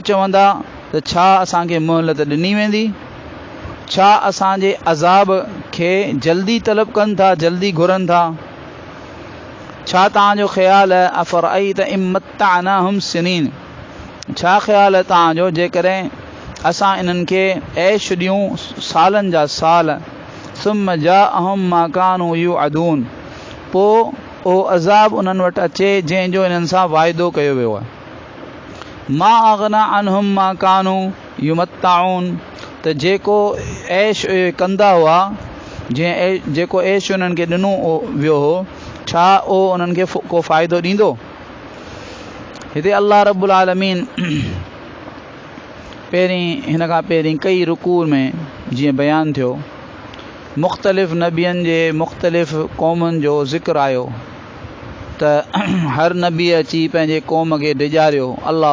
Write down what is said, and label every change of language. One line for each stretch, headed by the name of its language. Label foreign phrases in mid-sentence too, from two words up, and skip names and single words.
Sindhi: चवंदा त छा असांखे मोहलत ॾिनी वेंदी छा असांजे अज़ाब खे जल्दी तलब कनि था जल्दी घुरनि था छा तव्हांजो ख़्यालु आहे
Arabic: أفرأيت إن متعناهم سنين
Sindhi: छा ख़्यालु आहे तव्हांजो जेकॾहिं असां इन्हनि खे ऐश ॾियूं सालनि जा साल
Arabic: ثم جاءهم ما كانوا يوعدون
Sindhi: पोइ उहो अज़ाब उन्हनि वटि अचे जंहिंजो इन्हनि सां वाइदो कयो वियो आहे
Arabic: ما أغنى عنهم ما كانوا يمتعون
Sindhi: त जेको ऐश कंदा हुआ जेको ऐश उन्हनि खे ॾिनो वियो हो छा उहो उन्हनि खे को फ़ाइदो ॾींदो हिते
Arabic: الله رب العالمين
Sindhi: हिन खां पहिरीं कई रुकू में जीअं बयानु थियो मुख़्तलिफ़ नबियनि जे मुख़्तलिफ़ क़ौमुनि जो ज़िक्र आयो त हर नबी अची पंहिंजे क़ौम खे डिॼारियो अल्लाह